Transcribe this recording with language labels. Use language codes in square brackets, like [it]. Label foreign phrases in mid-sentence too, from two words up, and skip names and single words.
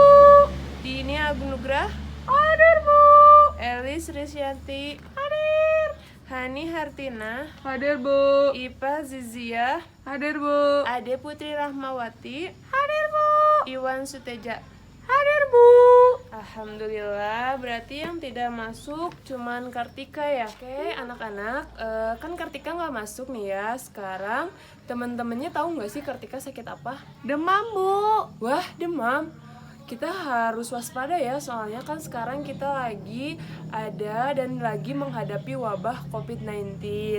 [id] Dini Agung Nugrah Hadir, Bu. Elis Risyanti Hadir. Hani Hartina Hadir, Bu. Ipa Zizia Hadir, Bu. Ade Putri Rahmawati Hadir, Bu. Iwan Suteja. Hadir, Bu. Alhamdulillah, berarti yang tidak masuk cuman Kartika ya. Oke, anak-anak, kan Kartika nggak masuk nih ya. Sekarang teman-temannya tahu nggak sih Kartika sakit apa? Demam, Bu. Wah, demam. Kita harus waspada ya, soalnya kan sekarang kita lagi ada dan lagi menghadapi wabah COVID-19.